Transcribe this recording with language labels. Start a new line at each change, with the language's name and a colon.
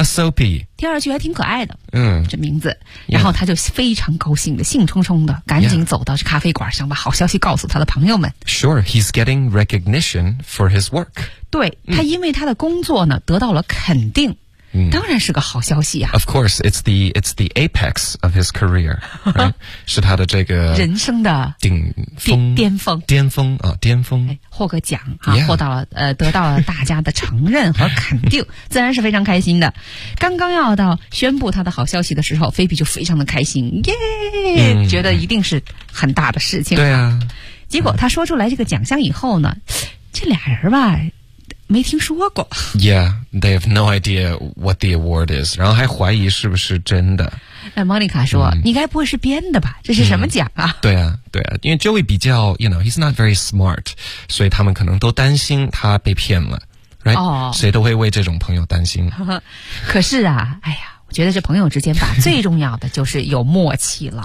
English: A Soapy。
Chinese: 听上去还挺可爱的。嗯，这名字。然后他就非常高兴的，兴冲冲的，赶紧走到咖啡馆，想把好消息告诉他的朋友们。
English: Sure, he's getting recognition for his work.
Chinese: 对他，因为他的工作呢得到了肯定。当然是个好消息啊。
English: Of course, it's the apex of his career,、right?
Chinese: 是他的这个人生的顶峰巅峰巅峰啊、哦、巅峰、哎、获个奖啊、yeah. 得到了大家的承认和肯定自然是非常开心的。刚刚要到宣布他的好消息的时候菲比就非常的开心耶、觉得一定是很大的事情。对啊。结果他说出来这个奖项以后呢这俩人吧没听说过。
English: Yeah, they have no idea what the award is.
Chinese: 然后还怀疑是不是真的。 Monica 说、你该不会是编的吧这是什么奖啊、对啊对啊因为 Joey 比较
English: you know, he's not very smart,
Chinese: 所以他们可能都担心他被骗了。 Right?、谁都会为这种朋友担心。可是啊哎呀我觉得这朋友之间吧最重要的就是有默契了。